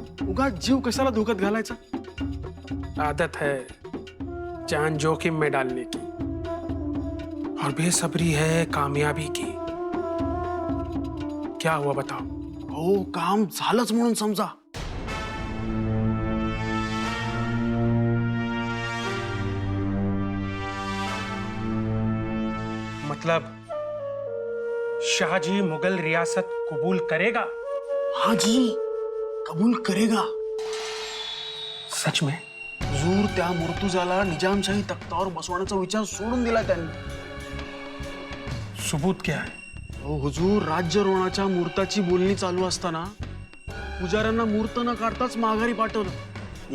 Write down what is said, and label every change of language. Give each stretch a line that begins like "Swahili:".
Marathi: उगा जीव कशाला धोक्यात घालायचा?
Hindi: आदत है जान जोखिम में डालने की, और बेसब्री है कामयाबी की। क्या हुआ बताओ?
Marathi: हो, काम झालंच म्हणून समजा.
Hindi: मतलब शाहजी मुगल रियासत कबूल करेगा? हाँ जी, कबूल करेगा. सच में?
Marathi: हुजूर, त्या मुर्तुजाला निजामशाही तख्तावर बसवण्याचा विचार सोडून दिला त्यांनी.
Hindi: सबूत क्या है?
Marathi: हो हुजूर, राज्यरोहणाच्या मुहूर्ताची बोलणी चालू असताना पुजाऱ्यांना मुहूर्त न काढताच माघारी पाठवलं.